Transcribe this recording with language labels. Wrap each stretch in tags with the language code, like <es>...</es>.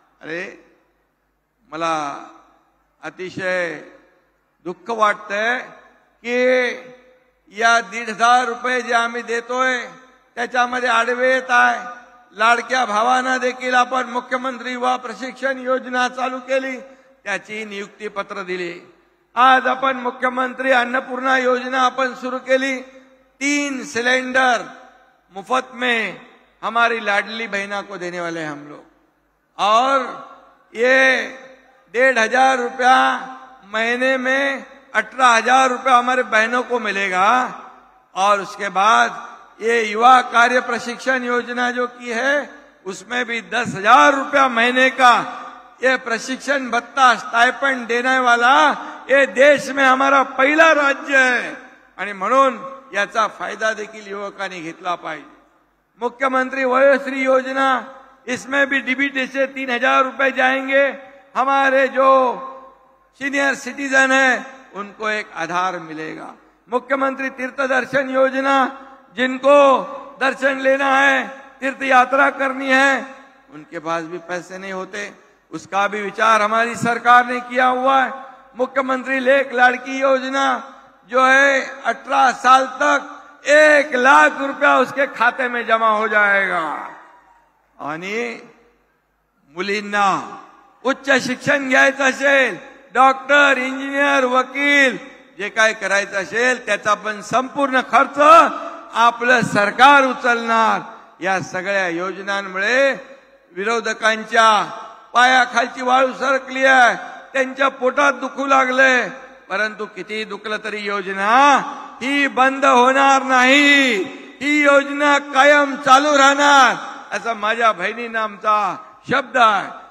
<mr>अरे मला अतिशय दुःख वाटतंय की या 1,500 रुपये जे आम्ही देतोय त्याच्यामध्ये आडवे येत आहे। लाडक्या भावांना देखील आपण मुख्यमंत्री युवा प्रशिक्षण योजना चालू केली, त्याची नियुक्ती पत्र दिली। आज आपण मुख्यमंत्री अन्नपूर्णा योजना आपण शुरू केली,</mr> <hi>3 सिलेंडर मुफ्त में हमारी लाडली बहना को देने वाले हैं हम लोग। और ये 1,500 रुपया महीने में 18,000 रुपया हमारे बहनों को मिलेगा। और उसके बाद ये युवा कार्य प्रशिक्षण योजना जो की है उसमें भी 10,000 रुपया महीने का ये प्रशिक्षण भत्ता स्टाइपेंड देने वाला ये देश में हमारा पहिला राज्य है।</hi> <mr>आणि म्हणून याचा फायदा देखील युवकांनी घेतला पाहिजे।</mr> <hi>मुख्यमंत्री वयोश्री योजना, इसमें भी डीबीटी से 3,000 रुपए जाएंगे। हमारे जो सीनियर सिटीजन है उनको एक आधार मिलेगा। मुख्यमंत्री तीर्थ दर्शन योजना, जिनको दर्शन लेना है, तीर्थ यात्रा करनी है, उनके पास भी पैसे नहीं होते, उसका भी विचार हमारी सरकार ने किया हुआ है। मुख्यमंत्री लेख लाड़की योजना जो है 18 साल तक 1 लाख रुपया उसके खाते में जमा हो जाएगा।</hi> <mr>आणि मुलींना उच्च शिक्षण घ्यायचं असेल, डॉक्टर, इंजिनियर, वकील जे काय करायचं असेल त्याचा पण संपूर्ण खर्च आपलं सरकार उचलणार। या सगळ्या योजनांमुळे विरोधकांच्या पायाखालची वाळू सरकली आहे, त्यांच्या पोटात दुखू लागले, परंतु किती दुखलं तरी योजना ही बंद होणार नाही, ही योजना कायम चालू राहणार, असा माझ्या बहिणींना आमचा शब्द आहे।</mr>